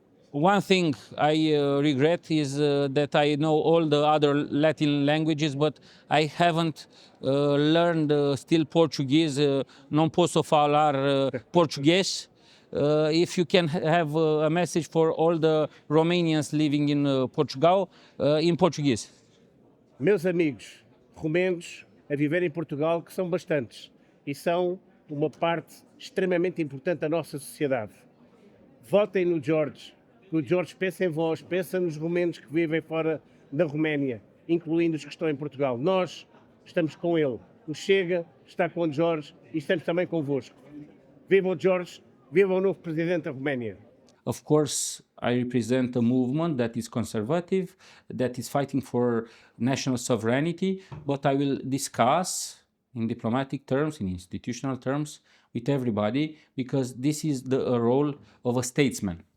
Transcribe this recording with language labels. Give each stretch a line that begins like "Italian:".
English: One thing I regret is that I know all the other Latin languages, but I haven't learned still Portuguese.
Portuguese: Non posso falar português.
English: If you can have a message for all the Romanians living in Portugal, in Portuguese.
Portuguese: Meus amigos romenos a viver em Portugal, que são bastantes e são uma parte extremamente importante da nossa sociedade. Votem no George, que o George pensa em vós, pensa nos romenos que vivem fora da Roménia, incluindo os que estão em Portugal. Nós estamos com ele. O Chega está com o George e estamos também convosco. Viva o George! Viva o novo presidente da Roménia.
English: Of course, I represent a movement that is conservative, that is fighting for national sovereignty, but I will discuss in diplomatic terms, in institutional terms, with everybody, because this is the role of a statesman.